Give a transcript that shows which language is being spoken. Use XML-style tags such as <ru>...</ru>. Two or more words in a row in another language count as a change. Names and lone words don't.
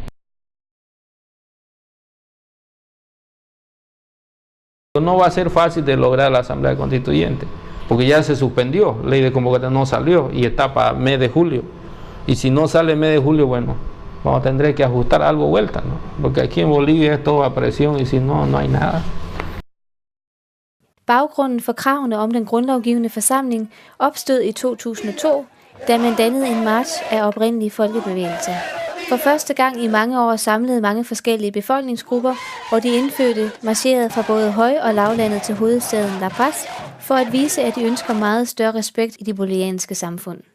<es>No va a ser fácil de lograr la Asamblea Constituyente, porque ya se suspendió, ley de convocatoria no salió y está para mes de julio. Y si no sale mes de julio, bueno, tendré que ajustar algo vuelta, ¿no? Porque aquí en Bolivia es todo a presión y si no, no hay nada.</es> <da>Baggrunden for kravene om den grundlovgivende forsamling opstod i 2002, da man dannede en march af oprindelige folkebevægelser. For første gang i mange år samlede mange forskellige befolkningsgrupper, og de indfødte marcherede fra både høj- og lavlandet til hovedstaden La Paz, for at vise, at de ønsker meget større respekt i de bolivianske samfund.</da>